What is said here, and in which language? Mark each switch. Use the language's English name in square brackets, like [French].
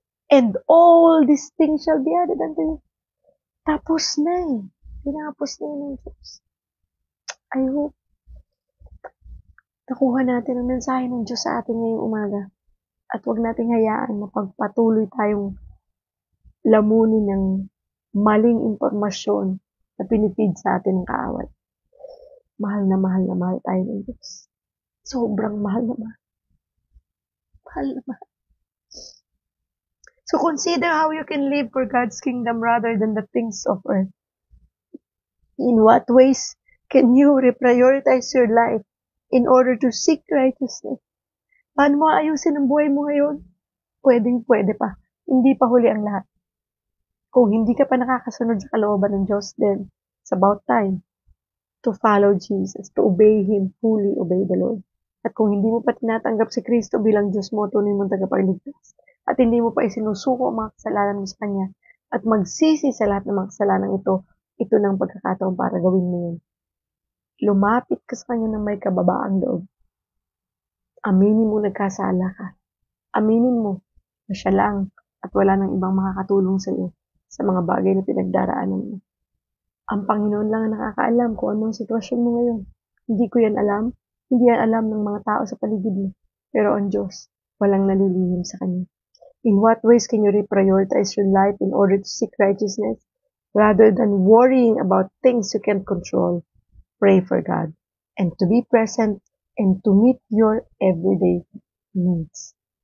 [English] And all these things shall be added unto you. [Filipino] Tapos na eh. Tinapos na yun ng Diyos. [English] I hope [Filipino] nakuha natin ang mensahe ng Diyos sa atin ngayong umaga. At huwag nating hayaan na pagpatuloy tayong lamunin ng maling impormasyon na pinifeed sa atin ng kaaway. Mahal na mahal tayo ng Diyos. Sobrang mahal na mahal. Mahal na mahal. [English] So consider how you can live for God's kingdom rather than the things of earth. In what ways can you reprioritize your life in order to seek righteousness? [Filipino] Paano mo ayusin ang buhay mo ngayon? Pwede pa. Hindi pa huli ang lahat. Kung hindi ka pa nakakasunod sa kalooban ng Diyos, [English] then it's about time to follow Jesus, to obey Him, fully obey the Lord. [Filipino] At kung hindi mo pa tinatanggap si Kristo bilang Diyos mo, tunay mong tagapagligtas, at hindi mo pa isinusuko ang mga kasalanan mo sa Kanya, at magsisi sa lahat ng mga kasalanan ito ng pagkakataon para gawin mo yun. Lumapit ka sa Kanya ng may kababaang loob. Aminin mo nagkasala ka. Aminin mo na siya lang at wala nang ibang makakatulong sa iyo sa mga bagay na pinagdaraanan mo. Ang Panginoon lang ang nakakaalam kung anong sitwasyon mo ngayon. Hindi ko yan alam. Hindi yan alam ng mga tao sa paligid mo. Pero ang Diyos, walang nalilihim sa Kanya. [English] In what ways can you reprioritize your life in order to seek righteousness rather than worrying about things you can't control? Pray for God and to be present and to meet your everyday needs.